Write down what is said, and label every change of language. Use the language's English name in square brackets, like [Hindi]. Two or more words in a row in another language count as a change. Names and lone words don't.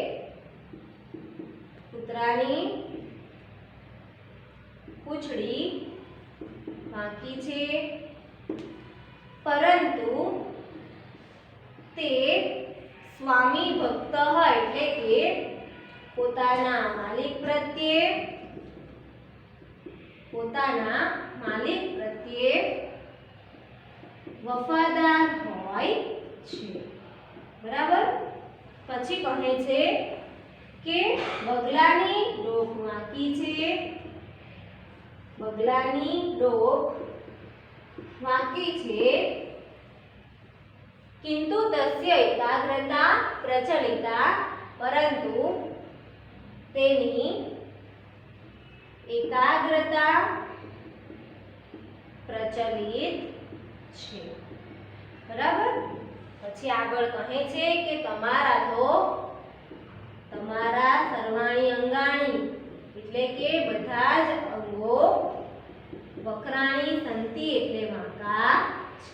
[Gujarati] કૂતરાની પૂંછડી વાંકી છે, પરંતુ તે સ્વામી ભક્ત એટલે કે પોતાના માલિક પ્રત્યે વફાદાર હોય છે. બરાબર. પછી કહે છે કે બગલાની ડોક વાંકી છે. બગલાની ડોક વાંકી છે, [Sanskrit] किंतु तस्य एकाग्रता प्रचलिता, [Gujarati] પરંતુ તેની એકાગ્રતા પ્રચલિત છે. बराबर. પછી આગળ કહે છે કે તમારા [Sanskrit] सर्वाणि अङ्गानि [Gujarati] એટલે કે બધા જ અંગો [Sanskrit] वक्राणि सन्ति [Gujarati] એટલે વાંકા છે.